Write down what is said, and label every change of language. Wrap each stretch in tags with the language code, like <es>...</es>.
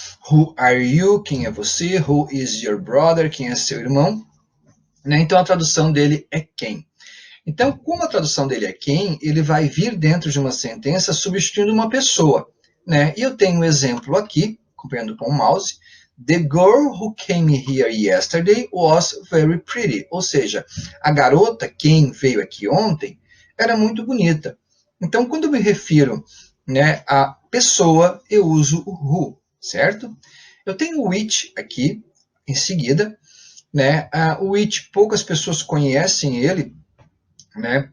<en>Who are you?</en> <pt>Quem é você?</pt> <en>Who is your brother?</en> <pt>Quem é seu irmão? Né? Então a tradução dele é quem. Então, como a tradução dele é quem, ele vai vir dentro de uma sentença substituindo uma pessoa, né? E eu tenho um exemplo aqui, acompanhando com o mouse.</pt> <en>The girl who came here yesterday was very pretty.</en> <pt>Ou seja, a garota, quem veio aqui ontem, era muito bonita. Então, quando eu me refiro, né, a pessoa, eu uso o who, certo? Eu tenho o which aqui, em seguida, né? O which, poucas pessoas conhecem ele, né?</pt>